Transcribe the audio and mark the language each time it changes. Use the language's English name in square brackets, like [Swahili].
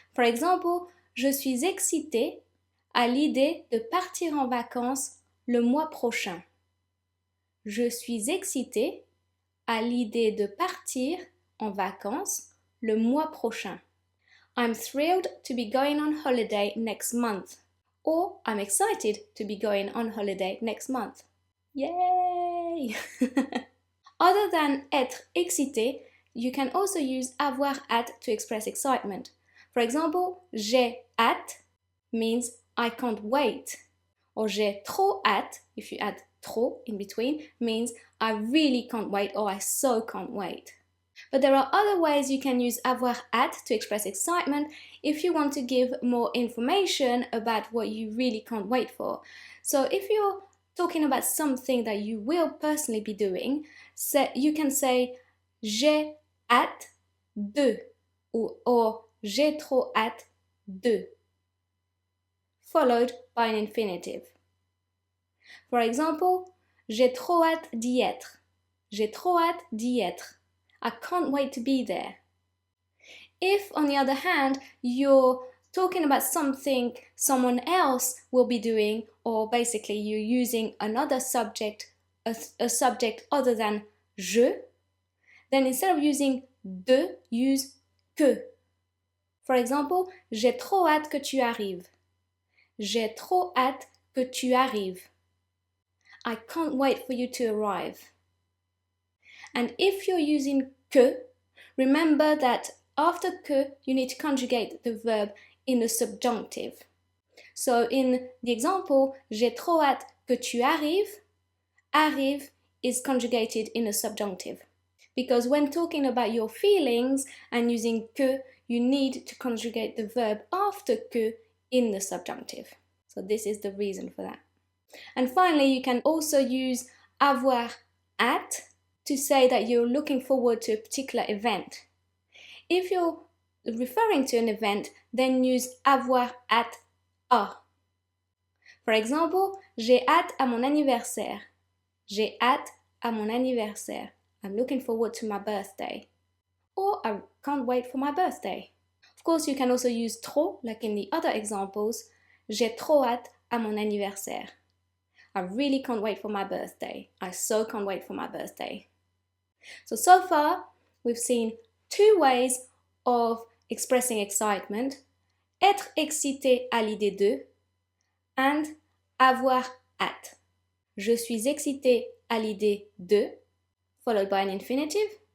[English] For example, [French] je suis excitée à l'idée de partir en vacances le mois prochain. Je suis excitée à l'idée de partir en vacances le mois prochain. [English] I'm thrilled to be going on holiday next month. Or I'm excited to be going on holiday next month. Yay! Other than [French] être excité, [English] you can also use [French] avoir hâte [English] to express excitement. For example, [French] j'ai hâte [English] means I can't wait. Or [French] j'ai trop hâte, [English] if you add trop in between, means I really can't wait or I so can't wait. But there are other ways you can use avoir hâte to express excitement if you want to give more information about what you really can't wait for. So if you're talking about something that you will personally be doing, you can say [French] j'ai hâte de [English] or [French] j'ai trop hâte de, [English] followed by an infinitive. For example, [French] j'ai trop hâte d'y être. J'ai trop hâte d'y être. [English] I can't wait to be there. If, on the other hand, you're talking about something someone else will be doing, or basically you're using another subject, a subject other than je, then instead of using de, use que. For example, [French] j'ai trop hâte que tu arrives. J'ai trop hâte que tu arrives. [English] I can't wait for you to arrive. And if you're using que, remember that after que, you need to conjugate the verb in the subjunctive. So in the example, [French] j'ai trop hâte que tu arrives, [English] arrive is conjugated in a subjunctive. Because when talking about your feelings and using que, you need to conjugate the verb after que in the subjunctive. So this is the reason for that. And finally, you can also use avoir hâte to say that you're looking forward to a particular event. If you're referring to an event, then use [French] avoir hâte à. [English] For example, [French] j'ai hâte à mon anniversaire. J'ai hâte à mon anniversaire. [English] I'm looking forward to my birthday. Or I can't wait for my birthday. Of course, you can also use trop, like in the other examples. [French] J'ai trop hâte à mon anniversaire. [English] I really can't wait for my birthday. I so can't wait for my birthday. So far, we've seen 2 ways of expressing excitement, [French] être excité à l'idée de, [English] and [French] avoir hâte. Je suis excité à l'idée de, [English] followed by an infinitive.